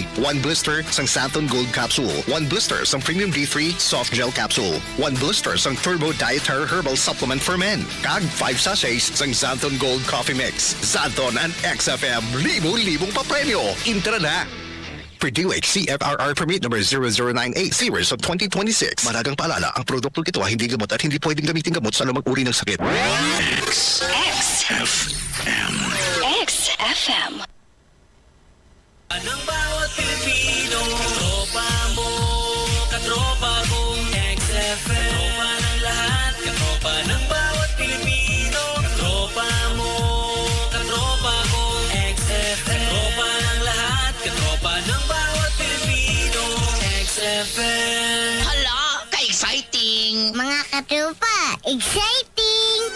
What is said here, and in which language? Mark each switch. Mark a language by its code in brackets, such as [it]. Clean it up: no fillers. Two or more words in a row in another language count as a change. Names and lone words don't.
[hil] 1 blister sang Santon Gold Capsule, 1 blister sang Premium D3 Soft Gel Capsule, 1 blister sang Turbo Dietary Herbal Supplement for Men, kag 5 sachets sang Santon Gold Coffee Mix. [tl] Santon and XFM libu-libong papremyo. [en] Intra na! Purdue CFRR Permit number 0098 series of 2026. [tl] Maragang paalala, ang produktong ito ay hindi gamot at hindi pwedeng gamitin gamot sa anumang uri ng sakit. XFM. XFM. Anong bawat Pilipino, tropa mo, katropa kong XFM. Tropa ng lahat, katropa ng bawat Pilipino, katropa mo, katropa kong XFM. Katropa ng lahat, katropa ng bawat Pilipino, XFM. [hil] Hala, ka-exciting! Mga katropa, exciting!